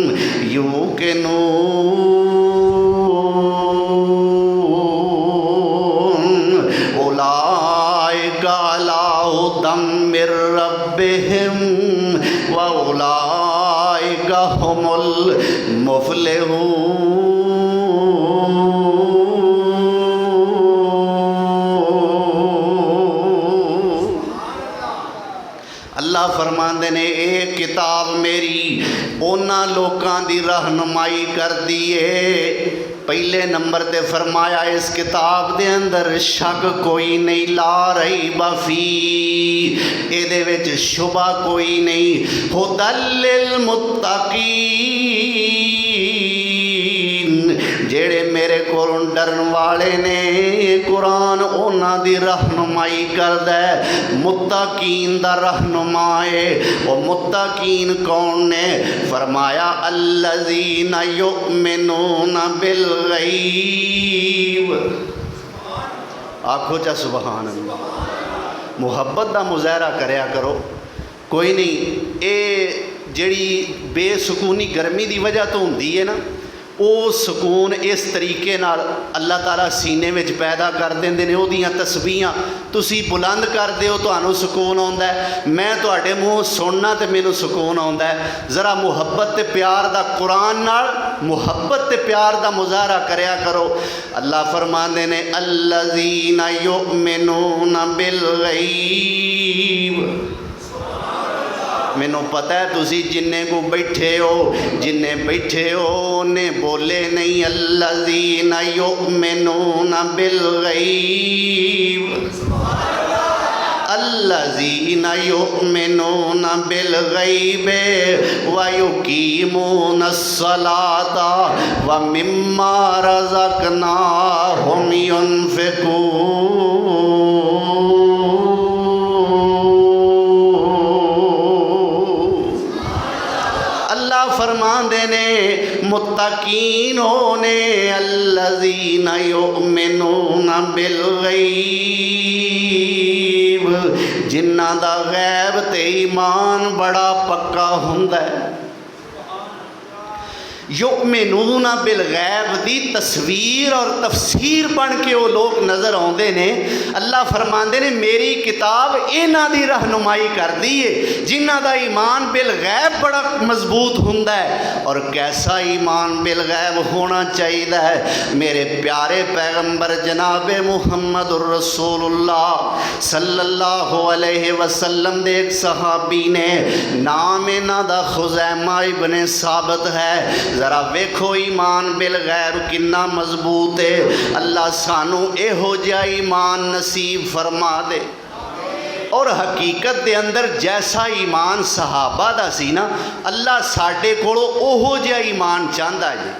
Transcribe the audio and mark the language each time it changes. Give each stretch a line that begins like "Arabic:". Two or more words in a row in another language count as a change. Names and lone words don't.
Arabic: يوقنون أولئك على هدى من ربهم وأولئك هم المفلحون.
Punjabi: اللہ فرماندے نے یہ کتاب میری انہاں لوکاں دی رہنمائی کر دی ہے. پہلے نمبر تے فرمایا اس کتاب دے اندر شک کوئی نہیں,
Arabic: لا ريب فيه,
Punjabi: اہدے وچ شبہ کوئی نہیں.
Arabic: هدى للمتقين,
Punjabi: جیہڑے میرے کولوں ڈرن والے نے، قرآن انہاں دی رہنمائی کردا ہے. متقین دا رہنما ہے۔ وہ متقین کون نے?
Arabic: فرمایا الذين يؤمنون بالغيب.
Punjabi: آکھو چا
Arabic: سبحان الله.
Punjabi: محبت کا مظاہرہ کریا کرو۔ کوئی نہیں، یہ جڑی بےسکونی گرمی کی وجہ توں ہوندی ہے نا، وہ سکون اس طریقے نال اللہ تعالیٰ سینے میں پیدا کر دیندے نے. اوہدیاں تسبیحاں تسی بلند کردے ہو، تہانوں سکون آؤندا ہے. میں تہاڈے منہ سننا تو مینوں سکون آؤندا ہے. ذرا محبت تے پیار دا قرآن نال محبت تے پیار دا مظاہرہ کریا کرو.
Arabic: اللہ فرماندے نے الذين يؤمنون بالغيب.
Punjabi: مینوں پتہ ہے تسی جنے کو بیٹھے ہو، جنے بیٹھے ہو نے بولے نہیں.
Arabic: الذين يؤمنون بالغيب، الذين يؤمنون بالغيب ويقيمون الصلاة ومما رزقناهم ينفقون.
Punjabi: فرماندے نے متقین ہونے
Arabic: الذين يؤمنون بالغيب,
Punjabi: جنہاں دا غیب تے ایمان بڑا پکا ہندا ہے.
Arabic: يؤمنون بالغيب
Punjabi: دی تصویر اور تفسیر بن کے وہ لوگ نظر آتے نے. اللہ فرماتے نے میری کتاب انہاں دی رہنمائی کردی ہے جنہاں دا
Arabic: إيمان بالغيب
Punjabi: بڑا مضبوط ہندا ہے.
Urdu: اور کیسا
Arabic: إيمان بالغيب
Urdu: ہونا چاہیے ہے.
Punjabi: میرے پیارے پیغمبر جنابِ محمد رسول اللہ
Arabic: صلى الله عليه وسلم
Punjabi: دے اک صحابی نے، نام انہاں دا خزیمہ ابنِ ثابت ہے. ذرا ویکھو
Arabic: إيمان بالغيب
Punjabi: کنا مضبوط ہے. اللہ سانوں اہو جیہا ایمان نصیب فرما دے. اور حقیقت دے اندر جیسا ایمان صحابہ دا سی نا، اللہ ساڈے کولوں اوہو جیہا ایمان چاہتا ہے.